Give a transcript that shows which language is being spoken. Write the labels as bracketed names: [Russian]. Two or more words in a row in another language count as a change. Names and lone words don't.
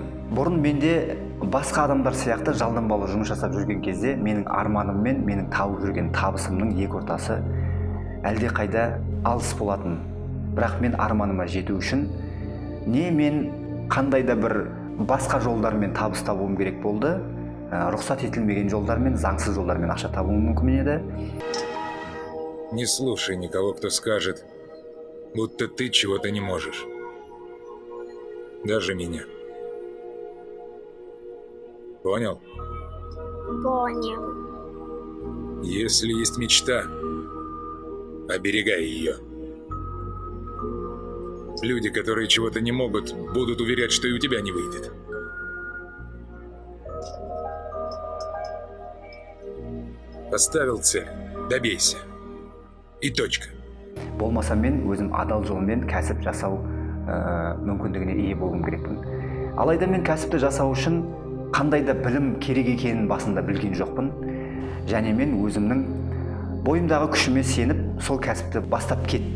[Kazakh] Бұрын менде басқа адамдар сияқты жалданбалы жұмыс жасап жүрген кезде менің арманым мен менің тауып жүрген табысымның екі ортасы әлде қайда алыс болатын. Бірақ мен арманыма жету үшін мен қандай да бір басқа жолдармен табыс табуым керек болды. Рұқсат етілмеген жолдармен, заңсыз жолдармен ақша табуым мүмкін еді. [Russian] Не слушай никого, кто скажет, будто ты чего-то не можешь. Даже меня. Понял? Понял. Если есть мечта, оберегай ее. Люди, которые чего-то не могут, будут уверять, что и у тебя не выйдет. Поставил цель, добейся. И точка. [Kazakh] Болмаса мен өзім адал жолмен кәсіп жасау мүмкіндігіне ие болуым керекпін. Алайда мен кәсіпті жасау үшін қандай да білім керек екенін басында білген жоқпын. Және мен өзімнің бойымдағы күшіме сеніп, сол кәсіпті бастап кеттім.